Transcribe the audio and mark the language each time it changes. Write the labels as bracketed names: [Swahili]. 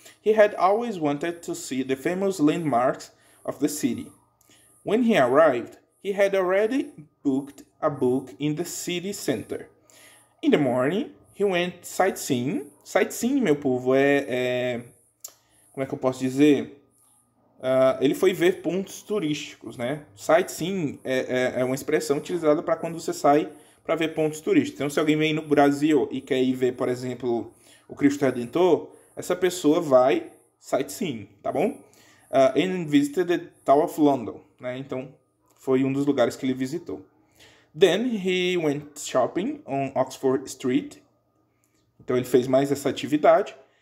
[English] He had always wanted to see the famous landmarks of the city. When he arrived, he had already booked a book in the city center. In the morning, he went sightseeing. [Portuguese] Sightseeing, meu povo, como é que eu posso dizer? Ele foi ver pontos turísticos, né? Sightseeing é uma expressão utilizada para quando você sai para ver pontos turísticos. Então, se alguém vem no Brasil e quer ir ver, por exemplo, o Cristo Redentor, essa pessoa vai sightseeing, tá bom? [English] And visited the Tower of London, né? [Portuguese] Então, foi um dos lugares que ele visitou. [English] Then he went shopping on Oxford Street. [Portuguese] Então ele fez mais essa atividade.